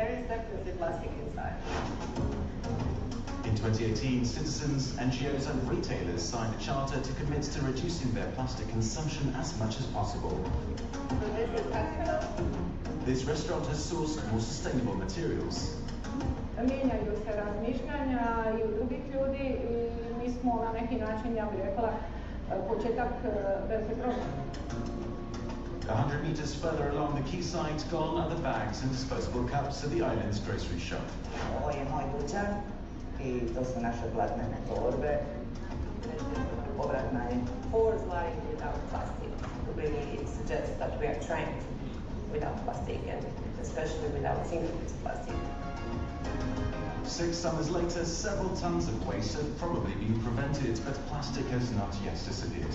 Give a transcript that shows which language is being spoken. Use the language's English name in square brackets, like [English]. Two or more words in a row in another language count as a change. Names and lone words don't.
[English] There is definitely plastic inside. In 2018, citizens, NGOs and retailers signed a charter to commit to reducing their plastic consumption as much as possible. So this is practical. This restaurant has sourced more sustainable materials. [Croatian] Mijenjaju se razmišljanja I u drugih ljudi I mi smo na neki način, ja bih rekla, početak velike promjene. [English] 100 meters further along the quayside, gone are the bags and disposable cups at the island's grocery shop. [Croatian] Ovo je moj dućan I to su naše platnene torbe. Povratna je. [English] Fours lying without plastic. Really, it suggests that we are trying to be without plastic and especially without single-use plastic. 6 summers later, several tons of waste have probably been prevented, but plastic has not yet disappeared.